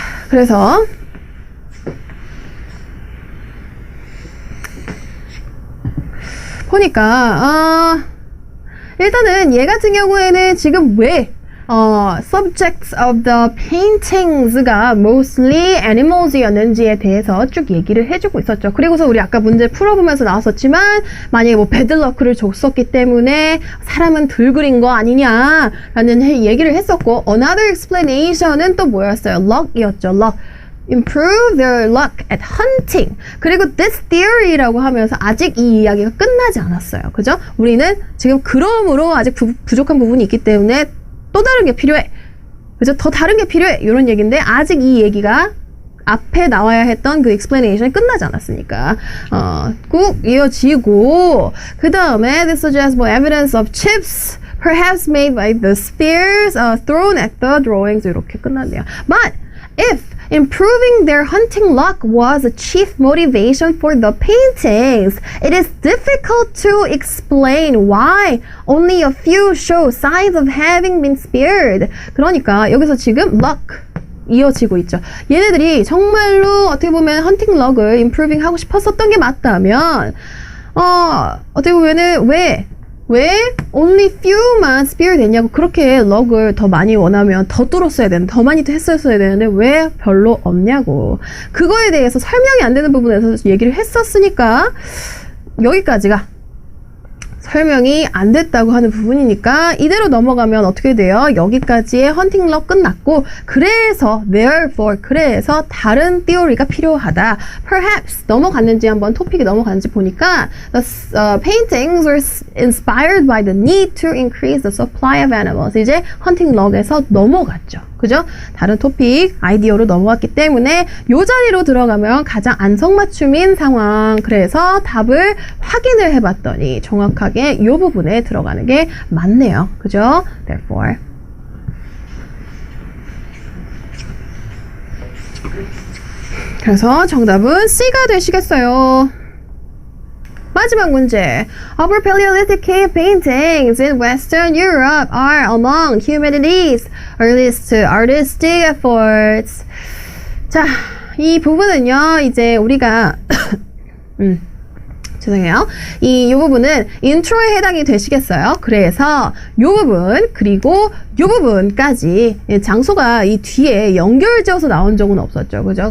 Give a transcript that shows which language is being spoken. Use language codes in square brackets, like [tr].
[ko] 그래서 보니까 일단은 얘 같은 경우에는 지금 왜 [en] subjects of the paintings [ko] 가 mostly animals였는지에 대해서 쭉 얘기를 해주고 있었죠. 그리고서 우리 아까 문제 풀어보면서 나왔었지만 만약에 뭐 배드럭크를 줬었기 때문에 사람은 덜 그린 거 아니냐라는 얘기를 했었고 [en] another explanation [ko] 은 또 뭐였어요? luck이었죠. luck. [en] improve their luck at hunting. [ko] 그리고 [en] this theory [ko] 라고 하면서 아직 이 이야기가 끝나지 않았어요. 그죠? 우리는 지금 그러므로 아직 부족한 부분이 있기 때문에 또 다른 게 필요해. 그죠? 더 다른 게 필요해. 이런 얘기인데 아직 이 얘기가 앞에 나와야 했던 그 explanation이 끝나지 않았으니까 꾹 이어지고 그 다음에 [en] this suggests more evidence of chips perhaps made by the spears thrown at the drawings. [ko] 이렇게 끝났네요. [en] But if improving their hunting luck was a chief motivation for the paintings, it is difficult to explain why only a few show signs of having been speared. [ko] 그러니까 여기서 지금 luck 이어지고 있죠. 얘네들이 정말로 어떻게 보면 헌팅 럭을 improving 하고 싶었었던 게 맞다면 어떻게 보면은 왜 only few만 spear 됐냐고 그렇게 럭을 더 많이 원하면 더 뚫었어야 되는데 더 많이 했었어야 되는데 왜 별로 없냐고 그거에 대해서 설명이 안 되는 부분에서 얘기를 했었으니까 여기까지가 설명이 안 됐다고 하는 부분이니까 이대로 넘어가면 어떻게 돼요? 여기까지의 헌팅 럭 끝났고 그래서 therefore 그래서 다른 theory가 필요하다. perhaps 넘어갔는지 한번 토픽이 넘어갔는지 보니까 [en] the paintings were inspired by the need to increase the supply of animals. [ko] 이제 헌팅 럭에서 넘어갔죠. 그죠? 다른 토픽, 아이디어로 넘어왔기 때문에 요 자리로 들어가면 가장 안성맞춤인 상황. 그래서 답을 확인을 해봤더니 정확하게 요 부분에 들어가는 게 맞네요. 그죠? Therefore. 그래서 정답은 C가 되시겠어요. 마지막 문제. [en] Upper Paleolithic cave paintings in Western Europe are among humanity's earliest artistic efforts. [ko] 자, 이 부분은요, 이제 우리가 죄송해요. 이 부분은 인트로에 해당이 되시겠어요. 그래서 요 부분 그리고 요 부분까지 장소가 이 뒤에 연결지어서 나온 적은 없었죠. 그죠?